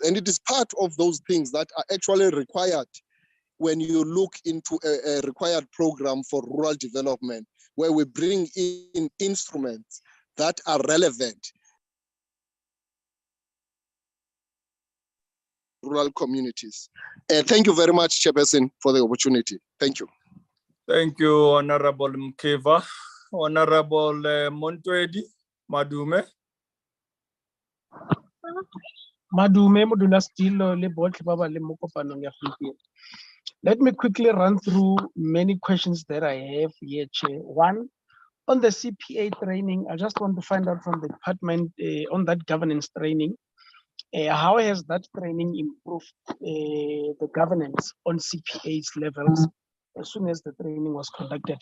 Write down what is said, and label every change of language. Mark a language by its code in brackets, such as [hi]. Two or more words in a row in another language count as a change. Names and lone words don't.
[en] And it is part of those things that are actually required when you look into a required program for rural development, where we bring in instruments that are relevant rural communities. Thank you very much, Chairperson, for the opportunity. Thank you. Thank you, Honorable Mkeva. Honorable Montwedi Madume. [tn] Madume modula stilo le botlhe ba ba le mo kopanong ya gompieno. [en] Let me quickly run through many questions that I have here, Chair. One, on the CPA training, I just want to find out from the department on that governance training, how has that training improved the governance on CPA's levels as soon as the training was conducted?